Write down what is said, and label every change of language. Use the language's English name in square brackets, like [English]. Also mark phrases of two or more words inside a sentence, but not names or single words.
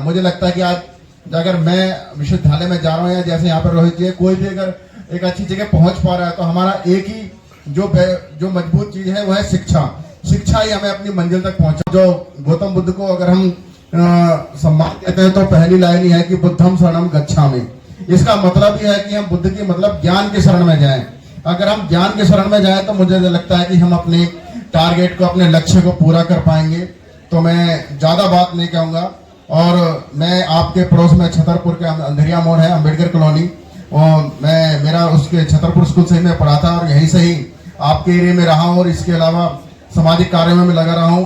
[Hindi] मुझे लगता है कि आज अगर मैं विश्वविद्यालय में जा रहा हूँ या जैसे यहाँ पर रोहित जी, कोई भी अगर एक अच्छी जगह पहुंच पा रहा है तो हमारा एक ही जो मजबूत चीज है वो है शिक्षा। शिक्षा ही हमें अपनी मंजिल तक पहुंचा। जो गौतम बुद्ध को अगर हम सम्मान देते हैं तो पहली लाइन ही है कि [Pali] बुद्धम शरणम गच्छामि। [Hindi] इसका मतलब यह है कि हम बुद्ध की मतलब ज्ञान के शरण में जाएं। अगर हम ज्ञान के शरण में जाएं तो मुझे लगता है कि हम अपने टारगेट को, अपने लक्ष्य को पूरा कर पाएंगे। तो मैं ज्यादा बात नहीं कहूंगा। और मैं आपके पड़ोस में छतरपुर के अंधेरिया मोड़ है, अम्बेडकर कॉलोनी, और मेरा उसके छतरपुर स्कूल से ही मैं पढ़ा था और यहीं से ही आपके एरिया में रहा हूँ और इसके अलावा सामाजिक कार्यों में लगा रहा हूँ।